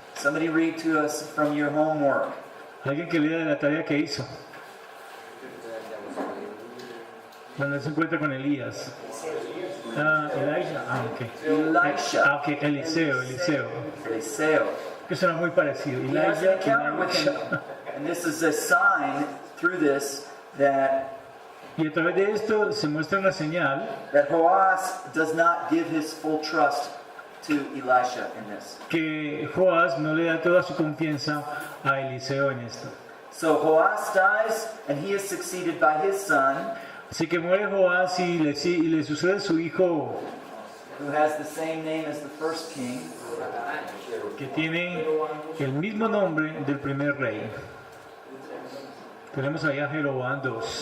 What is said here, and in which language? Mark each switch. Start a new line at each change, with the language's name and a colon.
English: Somebody read to us from your homework.
Spanish: Alguien que lea de la tarea que hizo. Cuando él se encuentra con Elías.
English: Elijah. Elisha.
Spanish: Ok, Eliseo. Eliseo. Que suena muy parecido.
English: He has an Elijah, encounter with him. And this is a sign through this that
Spanish: Y a través de esto se muestra una señal
English: Joaz does not give his full trust to Elisha in this.
Spanish: que Joás no le da toda su confianza a Eliseo en esto.
English: So Joaz dies and he is succeeded by his son,
Spanish: Así que muere Joás y le sucede su hijo,
English: who has the same name as the first king,
Spanish: que tiene el mismo nombre del primer rey. Tenemos ahí a Jeroboam II.